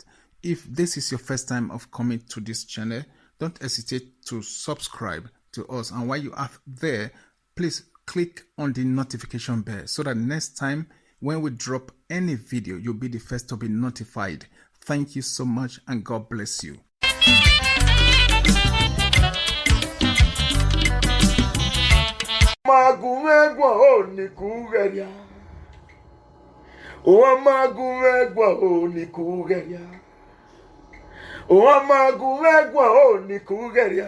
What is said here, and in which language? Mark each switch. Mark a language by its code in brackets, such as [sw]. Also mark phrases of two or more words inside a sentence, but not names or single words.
[en] If this is your first time of coming to this channel, don't hesitate to subscribe to us, and while you are there, please click on the notification bell so that next time when we drop any video, you'll be the first to be notified. Thank you so much and God bless you. [ki] Magumegwa o ni kugeria. O magumegwa o ni kugeria. O magumegwa o ni kugeria.